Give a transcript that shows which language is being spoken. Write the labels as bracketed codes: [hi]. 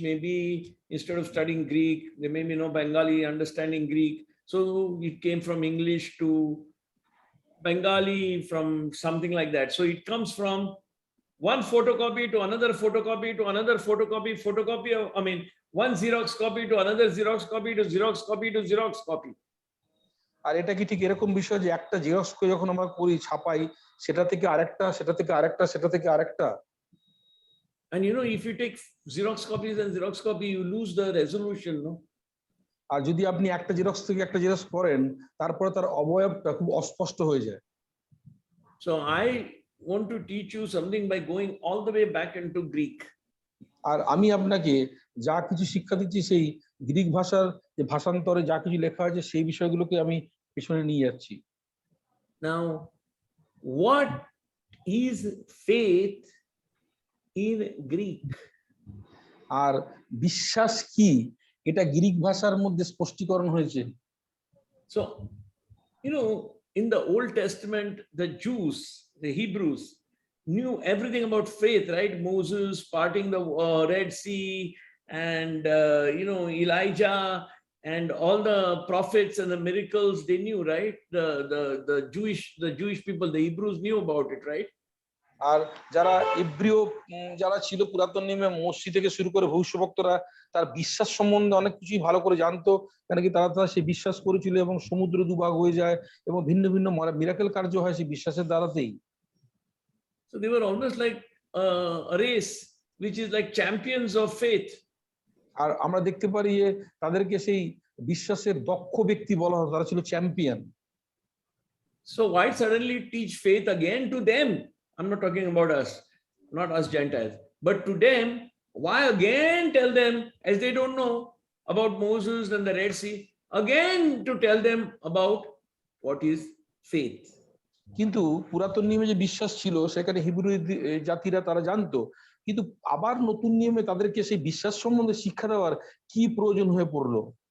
[en] Maybe instead of studying Greek, they maybe know Bengali, understanding Greek, so it came from English to Bengali, from something like that. So it comes from one photocopy to another photocopy to another photocopy of, one Xerox copy to another Xerox copy to Xerox copy to Xerox copy. [bn] আর এটা কি ঠিক এরকম বিষয় যে একটা xerox করে যখন আমরা করি, ছাপাই, সেটা থেকে আরেকটা, সেটা থেকে আরেকটা, সেটা থেকে আরেকটা? [en] And you know, if you take Xerox copies and Xerox copy, you lose the resolution, no? [bn] আর যদি আপনি একটা জেরক্স থেকে একটা জেরক্স করেন, তারপরে তার অবয়বটা খুব অস্পষ্ট হয়ে যায়। [en] So I want to teach you something by going all the way back into Greek. [bn] আর আমি আপনাকে যা কিছু শিক্ষা দিচ্ছি সেই গ্রিক ভাষার যে ভাষান্তরে যা কিছু লেখা আছে সেই বিষয়গুলোকে আমি পেছনে নিয়ে যাচ্ছি। [en] Now, what is faith in Greek? [bn] আর বিশ্বাস কি এটা গ্রিক ভাষার মধ্যে স্পষ্টীকরণ হয়েছে। [en] So, you know, in the Old Testament, the Jews, the Hebrews, knew everything about faith, right? Moses parting the Red Sea, and you know, Elijah, and all the prophets and the miracles they knew, right? The Jewish people, the Hebrews knew about it, right? [bn] আর যারা ইব্রিয় যারা ছিল পুরাতন নিয়মে মসি থেকে শুরু করে ভবিষ্যৎবক্তারা তার বিশ্বাস সম্বন্ধে অনেক কিছুই ভালো করে জানতো, কেন কি তারা সেই বিশ্বাস করেছিল এবং সমুদ্র দুভাগ হয়ে যায় এবং ভিন্ন ভিন্ন মিরাকেল কার্য হয় সেই বিশ্বাসের দ্বারাতেই। [en] So they were almost like a race which is like champions of faith. [bn] আর আমরা দেখতে পারি যে তাদেরকে সেই বিশ্বাসের দক্ষ ব্যক্তি বলা হয়, তারা ছিল champion. [en] So why suddenly teach faith again to them? I'm not talking about us, not us Gentiles, but to them, why again tell them, as they don't know about Moses and the Red Sea, again to tell them about what is faith? [bn] কিন্তু পুরাতন নিয়মে যে বিশ্বাস ছিল সেখানে Hebrew জাতিরা তারা জানতো, কিন্তু আবার নতুন নিয়মে তাদেরকে সেই বিশ্বাস সম্বন্ধে শিক্ষা দেওয়ার কি প্রয়োজন হয়ে পড়লো?